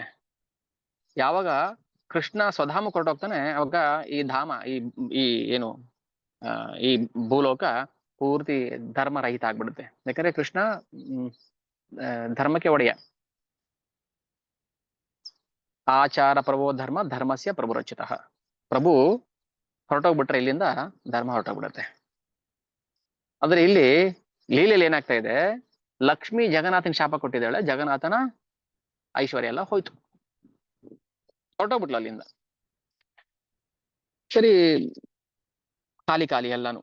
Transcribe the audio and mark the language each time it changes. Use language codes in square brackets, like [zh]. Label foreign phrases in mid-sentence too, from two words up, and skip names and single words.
[kn] ಯಾವಾಗ ಕೃಷ್ಣ ಸ್ವಧಾಮ ಹೊರಟೋಗ್ತಾನೆ ಅವಾಗ ಈ ಧಾಮ, ಈ ಏನು ಈ ಭೂಲೋಕ ಪೂರ್ತಿ ಧರ್ಮರಹಿತ ಆಗ್ಬಿಡುತ್ತೆ. ಯಾಕಂದ್ರೆ ಕೃಷ್ಣ ಧರ್ಮಕ್ಕೆ ಒಡೆಯ. [sa] ಆಚಾರ ಪ್ರಭೋ ಧರ್ಮ ಧರ್ಮಸ್ಯ ಪ್ರಭು ರಚಿತ. [kn] ಪ್ರಭು ಹೊರಟೋಗ್ಬಿಟ್ರೆ ಇಲ್ಲಿಂದ ಧರ್ಮ ಹೊರಟೋಗ್ಬಿಡುತ್ತೆ. ಆದ್ರೆ ಇಲ್ಲಿ ಲೀಲೆಯಲ್ಲಿ ಏನಾಗ್ತಾ ಇದೆ, ಲಕ್ಷ್ಮಿ ಜಗನ್ನಾಥನ್ ಶಾಪ ಕೊಟ್ಟಿದ್ದಾಳೆ, ಜಗನ್ನಾಥನ ಐಶ್ವರ್ಯ ಎಲ್ಲ ಹೋಯ್ತು, ಹೊರಟೋಗ್ಬಿಟ್ಲು ಅಲ್ಲಿಂದ. ಸರಿ, ಖಾಲಿ ಖಾಲಿ ಎಲ್ಲಾನು.